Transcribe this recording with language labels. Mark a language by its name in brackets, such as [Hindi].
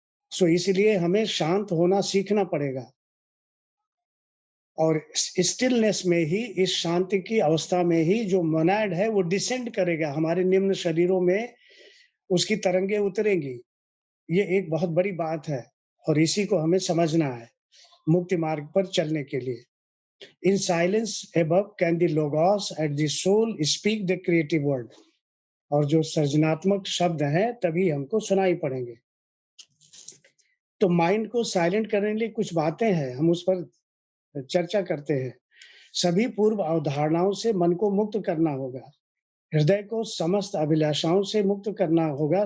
[Hindi] सो इसलिए हमें शांत होना सीखना पड़ेगा और स्टिलनेस में ही, इस शांति की अवस्था में ही जो मोनाड है वो डिसेंड करेगा हमारे निम्न शरीरों में, उसकी तरंगें उतरेंगी। ये एक बहुत बड़ी बात है और इसी को हमें समझना है मुक्ति मार्ग पर चलने के लिए। [English] In silence above can the logos and the soul speak the creative word। [Hindi] और जो सृजनात्मक शब्द हैं तभी हमको सुनाई पड़ेंगे। तो माइंड को साइलेंट करने के लिए कुछ बातें हैं, हम उस पर चर्चा करते हैं। सभी पूर्व अवधारणाओं से मन को मुक्त करना होगा। हृदय को समस्त अभिलाषाओं से मुक्त करना होगा।